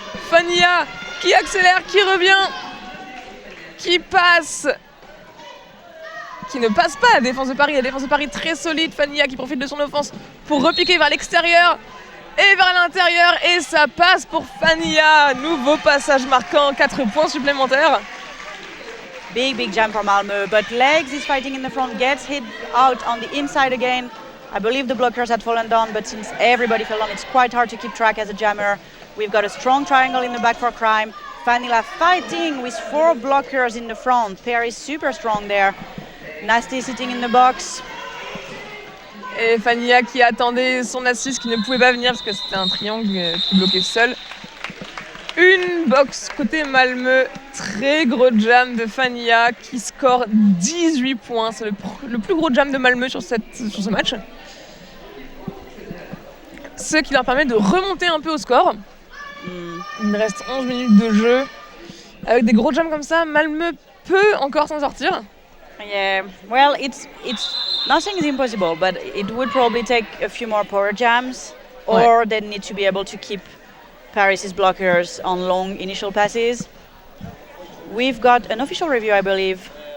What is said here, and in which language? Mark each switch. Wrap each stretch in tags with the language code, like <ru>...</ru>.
<fr>Fanila qui accélère, qui revient, qui passe, qui ne passe pas la défense de Paris. La défense de Paris très solide. Fanila qui profite de son offense pour repiquer vers l'extérieur et vers l'intérieur. Et ça passe pour Fanila. Nouveau passage marquant, 4 points supplémentaires.</fr> <en>Big jam for Malmö, but Legs is fighting in the front, gets hit out on the inside again. I believe the blockers had fallen down, but since everybody fell down, it's quite hard to keep track as a jammer. We've got a strong triangle in the back for Crime. Fanila fighting with 4 blockers in the front. Paris super strong there. Nasty sitting in the box.</en> <fr>Et Fanila qui attendait son assist, qui ne pouvait pas venir parce que c'était un triangle qui bloquait seul. Une box côté Malmö, très gros jam de Fanila qui score 18 points. C'est le plus gros jam de Malmö sur ce match. Ce qui leur permet de remonter un peu au score. Il reste 11 minutes de jeu. Avec des gros jams comme ça, Malmö peut encore s'en sortir.</fr> <en>Yeah, well, it's nothing is impossible, but it would probably take a few more power jams, or they need to be able to keep Paris's blockers on long initial passes. We've got an official review, I believe.</en>